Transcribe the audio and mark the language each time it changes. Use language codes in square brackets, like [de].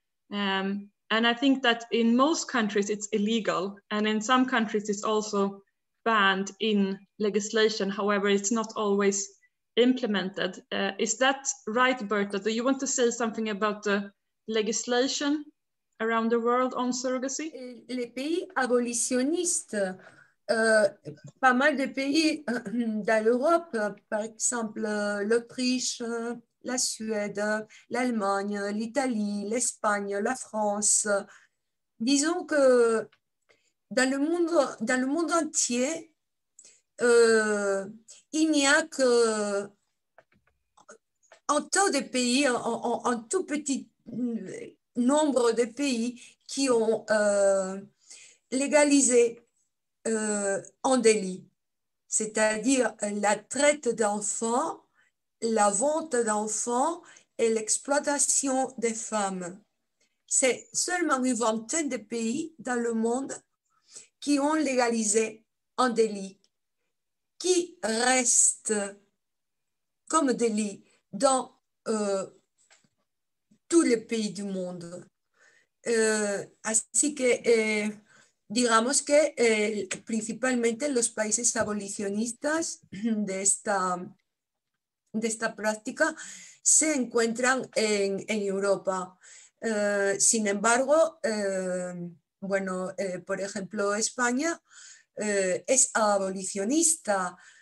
[en] And I think that in most countries it's illegal, and in some countries it's also banned in legislation. However, it's not always implemented. Is that right, Berta? Do you want to say something about the legislation around the world on surrogacy? [fr] Les pays abolitionnistes, pas mal de pays dans l'Europe, par exemple l'Autriche, la Suède, l'Allemagne, l'Italie, l'Espagne, la France. Disons que dans le monde entier, il n'y a que un tas de pays, un tout petit nombre de pays qui ont légalisé un délit, c'est-à-dire la traite d'enfants, la vente d'enfants et l'exploitation des femmes. C'est seulement une vingtaine de pays dans le monde qui ont légalisé un délit qui reste comme délit dans tous les pays du monde. [es] Así que digamos que principalmente los países abolicionistas de esta práctica se encuentran en Europa. Sin embargo, bueno, por ejemplo, España es abolicionista,